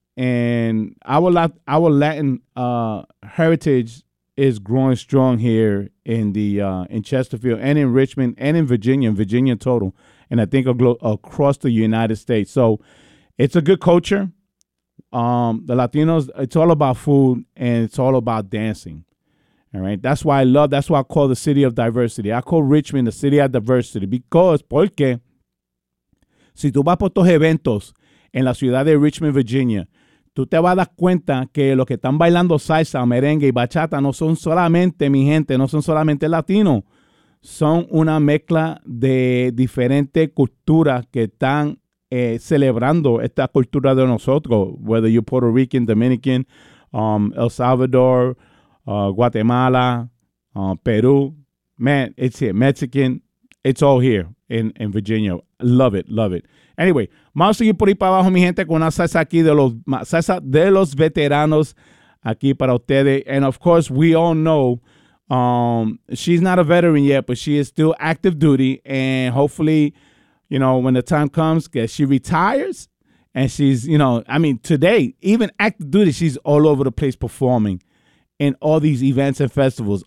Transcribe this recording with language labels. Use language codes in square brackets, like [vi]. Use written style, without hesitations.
[en] And our Latin heritage is growing strong here in Chesterfield and in Richmond and in Virginia total, and I think across the United States. So it's a good culture. The Latinos, it's all about food and it's all about dancing. All right. That's why I call the city of diversity. I call Richmond the city of diversity [es] porque si tú vas por estos eventos en la ciudad de Richmond, Virginia, tú te vas a dar cuenta que los que están bailando salsa, merengue y bachata no son solamente mi gente, no son solamente latinos. Son una mezcla de diferentes culturas que están celebrando esta cultura de nosotros, [en] whether you're Puerto Rican, Dominican, El Salvador, Guatemala, Peru, man, it's here, Mexican, it's all here in Virginia. Love it, love it. [es] Anyway, vamos a seguir por ahí para abajo, mi gente, con una salsa aquí de los salsa de los veteranos aquí para ustedes. [en] And of course, we all know she's not a veteran yet, but she is still active duty, and hopefully, you know, when the time comes, cause she retires and she's, you know, I mean, today, even active duty, she's all over the place performing in all these events and festivals.